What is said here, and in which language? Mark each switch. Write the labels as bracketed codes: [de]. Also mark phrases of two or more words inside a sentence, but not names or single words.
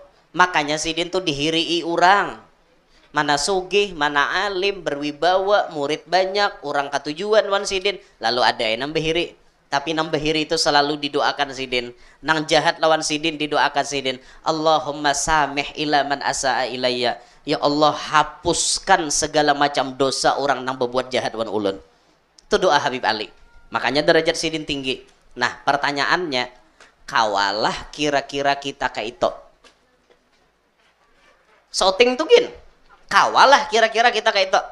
[bjn] Makanya sidin tuh dihirii orang. Mana sugih, mana alim, berwibawa, murid banyak, orang katujuan wan sidin. Lalu ada yang nambahiri. Tapi nambahiri itu selalu didoakan sidin. Nang jahat lawan sidin didoakan sidin. [ar] Allahumma samih ila man asa'a ilayya. [bjn] Ya Allah hapuskan segala macam dosa orang nang berbuat jahat wan ulun. Itu doa Habib Ali. Makanya derajat sidin tinggi. Nah pertanyaannya, kawalah kira-kira kita kayak itu. Shooting tuh gin. Kawalah kira-kira kita kayak itu.